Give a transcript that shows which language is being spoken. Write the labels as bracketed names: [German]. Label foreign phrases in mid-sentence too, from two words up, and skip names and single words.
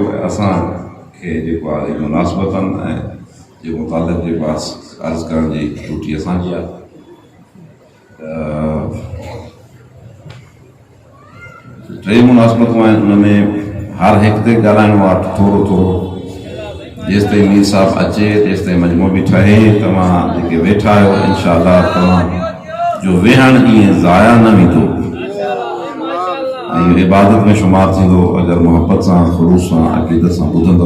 [Sindhi] اساں کے جو آج مناسبتاً جو مطالب کے پاس عرض کرن جی ڈیوٹی اساں جی آ. ٹے مناسبتوں ہیں ان میں ہر ایک تے ڳالھائڻو आहे تھوڑو जेसि ताईं मीर साहब अचे तेसि ताईं मजमो बि ठहे। तव्हां जेके वेठा आहियो इंशाअल्लाह तव्हां जो वेहण ईअं ज़ाया न वेंदो ऐं इबादत में शुमार थींदो अगरि मुहबत सां ख़ुलूस सां अक़ीदत सां ॿुधंदो।